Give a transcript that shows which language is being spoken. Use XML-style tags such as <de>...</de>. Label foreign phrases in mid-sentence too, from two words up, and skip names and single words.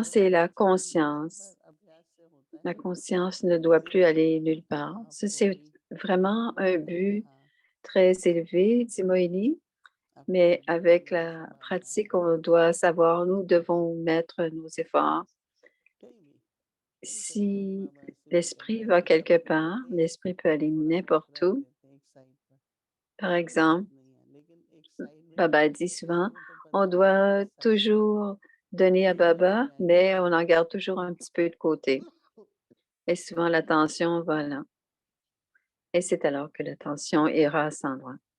<hi>कर्म</hi> <fr>c'est</fr> <hi>का</hi> <fr>la</fr> <hi>चलन बार</hi> <fr>conscience.</fr> <hi>बार अभ्यास से होता</hi> <fr>La</fr> <hi>है</hi> <fr>conscience ne doit plus aller nulle part. Ça,</fr> <hi>आपको</hi> <fr>c'est</fr> <hi>अभी</hi> <fr>vraiment un</fr> <hi>मैंने</hi> <fr>but</fr> <hi>कहा</hi> <fr>très élevé, dit Moïni,</fr> <hi>आपको</hi> <fr>mais</fr> <hi>विधि</hi> <fr>avec</fr> <hi>विधान</hi> <fr>la</fr> <hi>संभालना है</hi> <fr>pratique, on doit savoir, nous devons mettre nos efforts.</fr> <hi>कहीं भी हो सकता है</hi> <fr>Si</fr> <hi>बाबा सेवा</hi> <fr>l'esprit</fr> <hi>करते</hi> <fr>va</fr> <hi>करते</hi> <fr>quelque</fr> <hi>थक</hi> <fr>part,</fr> <hi>जाते हैं</hi> <fr>l'esprit peut aller</fr> <hi>थोड़ा बहुत</hi> <fr>n'importe</fr> <hi>रख</hi> <fr>où.</fr> <hi>देते हैं एक साइड पर</hi> <fr>Par</fr> <hi>कोई बात</hi> <fr>exemple,</fr> <hi>नहीं है लेकिन एक साइड में भी Baba रख</hi> <fr>dit</fr> <hi>देते</hi> <fr>souvent,</fr> <hi>हैं तो</hi> <fr>on</fr> <hi>पता है कि</hi> <fr>doit</fr> <hi>साइड में</hi> <fr>toujours donner à</fr> <hi>लीक नहीं Baba, जाएगा</hi> <fr>mais on en garde toujours un petit peu de côté. Et souvent, l'attention va là. Et c'est alors que l'attention ira à cet endroit.</fr>